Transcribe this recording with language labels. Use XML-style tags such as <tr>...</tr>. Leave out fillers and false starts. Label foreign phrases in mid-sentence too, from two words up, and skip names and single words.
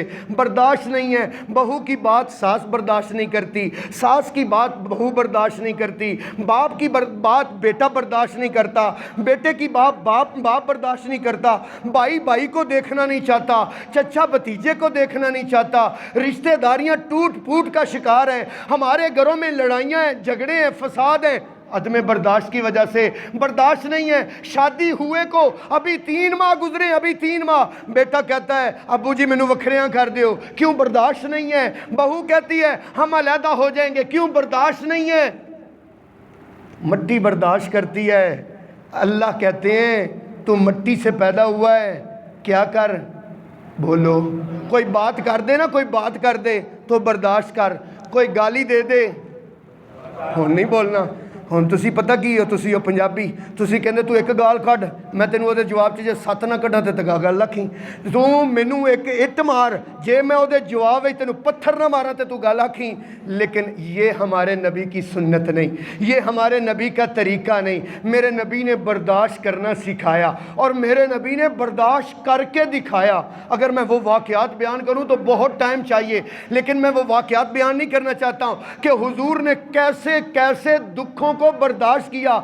<ur>برداشت نہیں ہے، بہو کی بات ساس برداشت نہیں کرتی، ساس کی بات بہو برداشت نہیں کرتی، باپ کی بات بیٹا برداشت نہیں کرتا، بیٹے کی بات باپ برداشت نہیں کرتا، بھائی کو دیکھنا نہیں چاہتا، چچا بھتیجے کو دیکھنا نہیں چاہتا، رشتہ داریاں ٹوٹ پھوٹ کا شکار ہیں، ہمارے گھروں میں لڑائیاں ہیں، جھگڑے ہیں، فساد ہیں، عدم برداشت کی وجہ سے۔ برداشت نہیں ہے، شادی ہوئے کو ابھی 3 ماہ گزرے، ابھی 3 ماہ، بیٹا کہتا ہے ابو جی</ur> <pa>مینوں وکھریاں کر دیو،</pa> <ur>کیوں؟ برداشت نہیں ہے۔ بہو کہتی ہے ہم علیحدہ ہو جائیں گے، کیوں؟ برداشت نہیں ہے۔ مٹی برداشت کرتی ہے۔ اللہ کہتے ہیں تو مٹی سے پیدا ہوا ہے، کیا کر؟ بولو، کوئی بات کر دے نا، کوئی بات کر دے تو برداشت کر، کوئی گالی دے دے ہون نہیں بولنا۔</ur> <pa>ہن تسی پتہ کی ہو، تسی ہو پنجابی، تسی کہندے تو ایک گال کھڈ، میں تینوں دے جواب چ جے 7 نہ کڈاں تے گل رکھی، تو مینوں ایک اٹ مار، جے میں دے جواب وچ تینوں پتھر نہ مارا تے تو گل آکھی۔</pa> <ur>لیکن یہ ہمارے نبی کی سنت نہیں، یہ ہمارے نبی کا طریقہ نہیں۔ میرے نبی نے برداشت کرنا سکھایا اور میرے نبی نے برداشت کر کے دکھایا۔ اگر میں وہ واقعات بیان کروں تو بہت ٹائم چاہیے، لیکن میں وہ واقعات بیان نہیں کرنا چاہتا ہوں کہ حضور نے کیسے کیسے دکھوں کو برداشت کیا۔</ur>